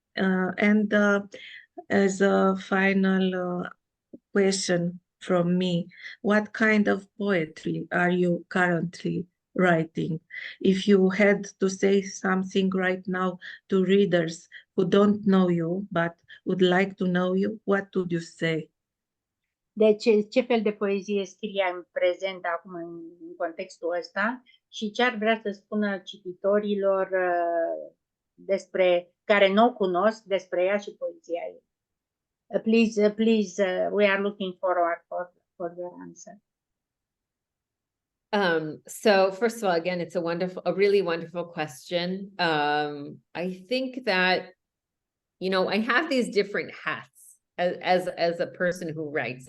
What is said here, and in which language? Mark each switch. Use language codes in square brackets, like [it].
[en] And as a final question from me, what kind of poetry are you currently writing? If you had to say something right now to readers who don't know you but would like to know you, what would you say? [ro] Deci, ce fel de poezie scrie în prezent acum în contextul ăsta și ce ar vrea să spună cititorilor despre care nu o cunosc despre ea și poezia ei? [en] Please, we are looking forward for your answer. So first of all, again, it's a really wonderful question. I think that, you know, I have these different hats as a person who writes.